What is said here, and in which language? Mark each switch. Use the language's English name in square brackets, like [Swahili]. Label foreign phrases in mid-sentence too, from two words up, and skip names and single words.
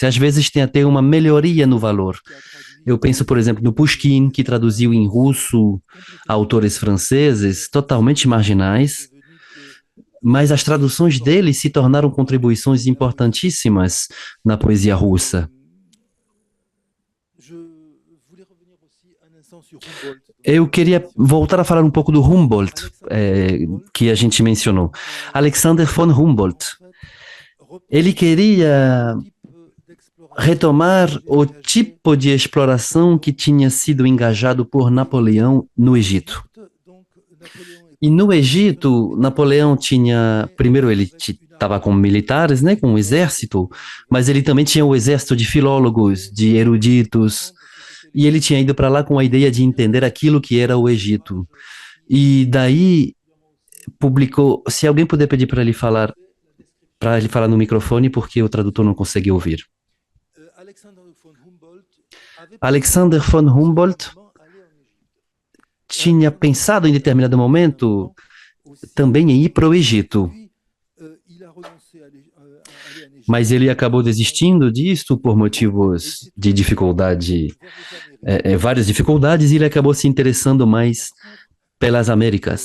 [Portuguese] Às vezes tem até uma melhoria no valor. Eu penso, por exemplo, no Pushkin, que traduziu em russo autores franceses totalmente marginais, mas as traduções dele se tornaram contribuições importantíssimas na poesia russa. Eu queria voltar a falar um pouco do Humboldt, que a gente mencionou. Alexander von Humboldt. Ele queria retomar o tipo de exploração que tinha sido engajado por Napoleão no Egito. E no Egito, Napoleão tinha, primeiro ele estava com militares, né, com um exército, mas ele também tinha o exército de filólogos, de eruditos, e ele tinha ido para lá com a ideia de entender aquilo que era o Egito. E daí publicou, se alguém puder pedir para ele falar no microfone, porque o tradutor não consegue ouvir. Alexander von Humboldt tinha pensado em determinado momento também em ir para o Egito, mas ele acabou desistindo disso por motivos de dificuldade, várias dificuldades, e ele acabou se interessando mais pelas Américas.